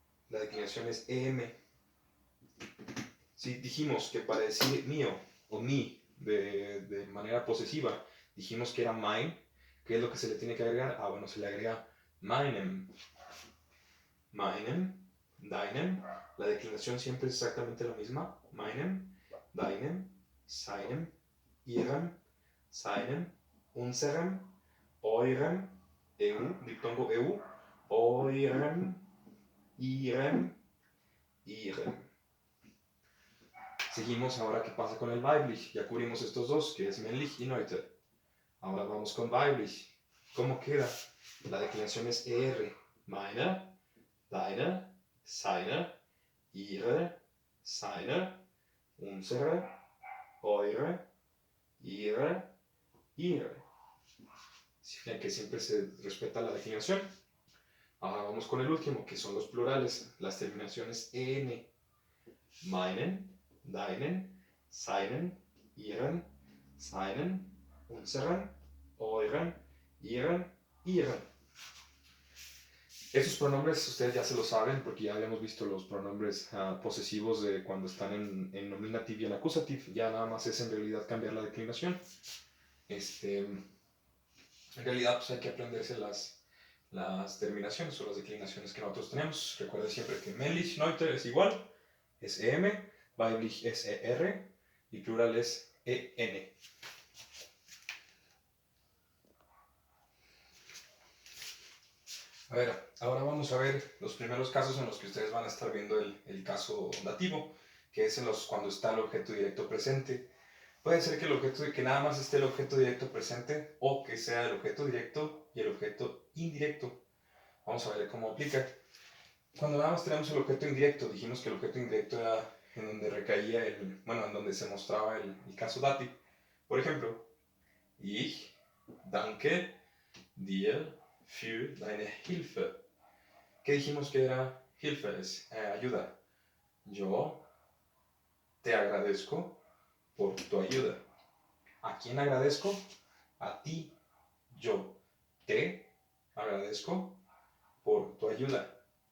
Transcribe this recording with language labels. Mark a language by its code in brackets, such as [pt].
[es] La declinación es EM. Si dijimos que para decir mío o mi de manera posesiva, dijimos que era mein, ¿qué es lo que se le tiene que agregar? Bueno, se le agrega meinem. Meinem, deinem, la declinación siempre es exactamente la misma. [de] Meinem, deinem, seinem, ihrem, seinem, unserem, eurem, diptongo eu, eurem, ihrem, ihrem. [es] Seguimos ahora qué pasa con el weiblich. Ya cubrimos estos dos, que es männlich y neuter. Ahora vamos con weiblich. ¿Cómo queda? La declinación es ER. [de] Meine, deine, seine, ihre, seine, unsere, eure, ihre, ihre. [es] Si fijan que siempre se respeta la declinación. Ahora vamos con el último, que son los plurales. Las terminaciones EN. [de] Meinen, deinen, seinen, ihren, seinen, unseren, euren, ihren, ihren. [es] Esos pronombres ustedes ya se lo saben porque ya habíamos visto los pronombres posesivos de cuando están en nominative y en accusative. Ya nada más es en realidad cambiar la declinación. En realidad pues hay que aprenderse las terminaciones o las declinaciones que nosotros tenemos. Recuerden siempre que männlich, neuter es igual, es EM, weiblich es ER y plural es EN. A ver, ahora vamos a ver los primeros casos en los que ustedes van a estar viendo el caso dativo, que es cuando está el objeto directo presente. Puede ser que, que nada más esté el objeto directo presente o que sea el objeto directo y el objeto indirecto. Vamos a ver cómo aplica. Cuando nada más tenemos el objeto indirecto, dijimos que el objeto indirecto era en donde recaía en donde se mostraba el caso dati. Por ejemplo, [de] ich danke dir für deine Hilfe. [es] ¿Qué dijimos que era Hilfe? Es ayuda. Yo te agradezco por tu ayuda. ¿A quién agradezco? A ti. Yo te agradezco por tu ayuda.